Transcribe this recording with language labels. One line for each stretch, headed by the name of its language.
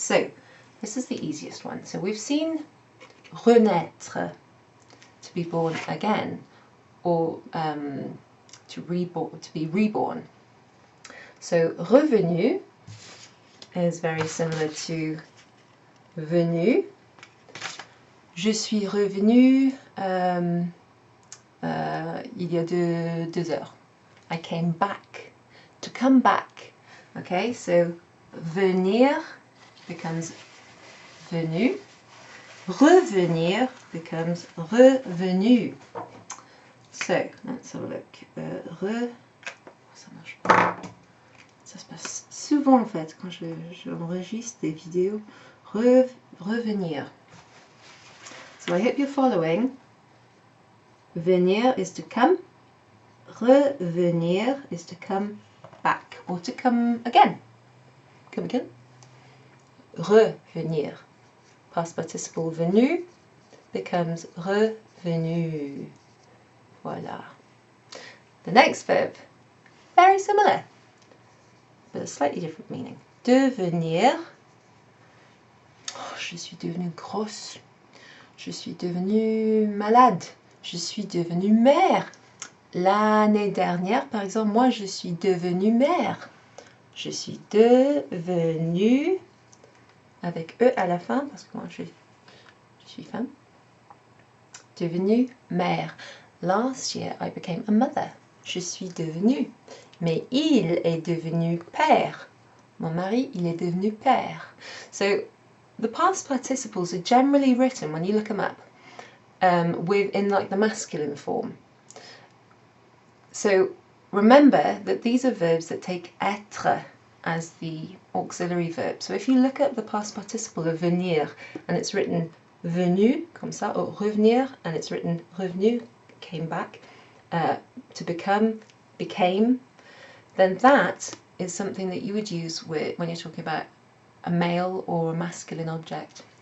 English: So, this is the easiest one. So, we've seen renaître, to be born again, or to be reborn. So, revenu is very similar to venu.
French: Je suis revenu il y a deux heures.
English: I came back. To come back. Okay, so venir becomes venu. Revenir becomes revenu. So, let's have a look.
French: Ça marche pas. Ça se passe souvent en fait quand j'enregistre des vidéos. Revenir.
English: So I hope you're following. Venir is to come. Revenir is to come back or to come again. Come again. Revenir. Past participle venu becomes revenu. Voila. The next verb, very similar, but a slightly different meaning.
French: Devenir. Oh, je suis devenue grosse. Je suis devenue malade. Je suis devenue mère. L'année dernière, par exemple, moi, je suis devenue mère. Je suis devenue, avec E à la fin, parce que moi, je suis femme. Devenue mère.
English: Last year, I became a mother.
French: Je suis devenue. Mais il est devenu père. Mon mari, il est devenu père.
English: So, the past participles are generally written, when you look them up, in like the masculine form. So remember that these are verbs that take être as the auxiliary verb. So if you look at the past participle of venir and it's written venu, comme ça, or revenir, and it's written revenu, came back, to become, became, then that is something that you would use when you're talking about a male or a masculine object.